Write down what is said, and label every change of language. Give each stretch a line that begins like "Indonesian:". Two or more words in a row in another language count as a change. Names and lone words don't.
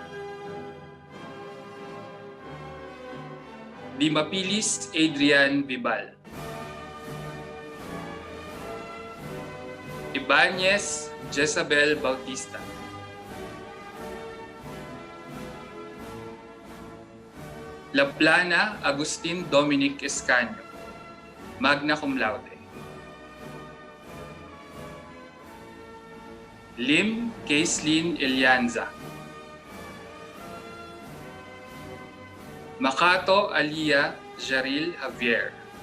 English: Dimapilis Adrian Vibal. Ibanez Jezabel Bautista. Laplana Agustin Dominic Escanio,
Latin: magna cum laude.
English: Lim Caislin Elianza. Makato Alia Jaril Javier.